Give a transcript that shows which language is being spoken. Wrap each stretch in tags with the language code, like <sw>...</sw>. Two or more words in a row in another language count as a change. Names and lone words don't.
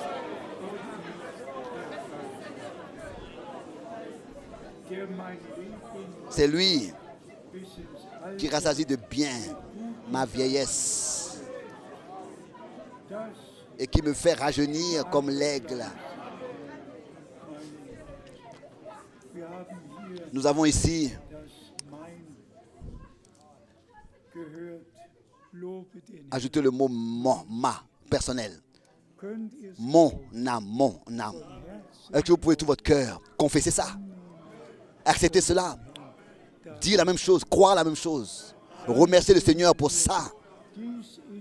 <fr>C'est lui qui rassasie de bien ma vieillesse et qui me fait rajeunir comme l'aigle. Nous avons ici Ajoutez le mot mon, ma, personnel.</fr> <de>Könnt ihr es</de> <fr>Mon âme, mon âme. Est-ce que vous pouvez tout votre cœur confesser ça? Accepter cela. Dire la même chose, croire la même chose. Remercier le Seigneur pour ça.</fr> <de>dies ist</de>